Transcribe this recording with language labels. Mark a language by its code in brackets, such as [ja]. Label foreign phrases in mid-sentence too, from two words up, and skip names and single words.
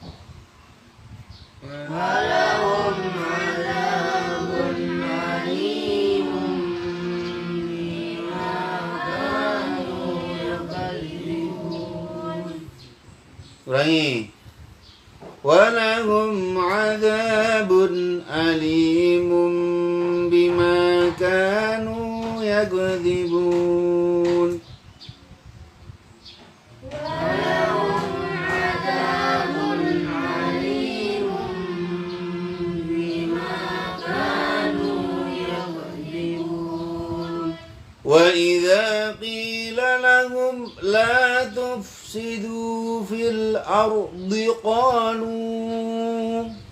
[ar] ولهم عذاب أليم بما كانوا يكذبون. [id] Ulangi. [ar] ولهم عذاب أليم بما كانوا يكذبون. وَإِذَا قِيلَ لَهُمْ لَا تُفْسِدُوا فِي الْأَرْضِ قَالُوا